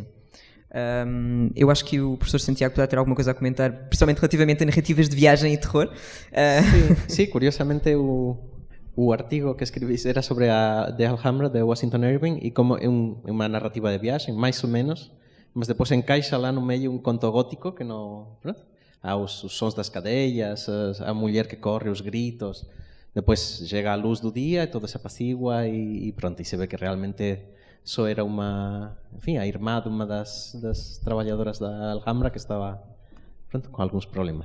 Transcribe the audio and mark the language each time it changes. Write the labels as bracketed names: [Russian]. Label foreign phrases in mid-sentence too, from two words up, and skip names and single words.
[Portuguese] Eu acho que o professor Santiago poderá ter alguma coisa a comentar, principalmente relativamente a narrativas de viagem e terror. [Galician] Sí, curiosamente o artigo que escribís era sobre a de Alhambra de Washington Irving e como [Portuguese] é uma narrativa de viagem, [Galician] máis ou menos, mas depois encaixa lá no meio un conto gótico que non... Os sons das cadellas, a muller que corre, os gritos. Depois chega a luz do día e todo se apacigua e pronto, e se ve que realmente só era a irmá de unha das traballadoras da Alhambra que estaba con algúns problemas.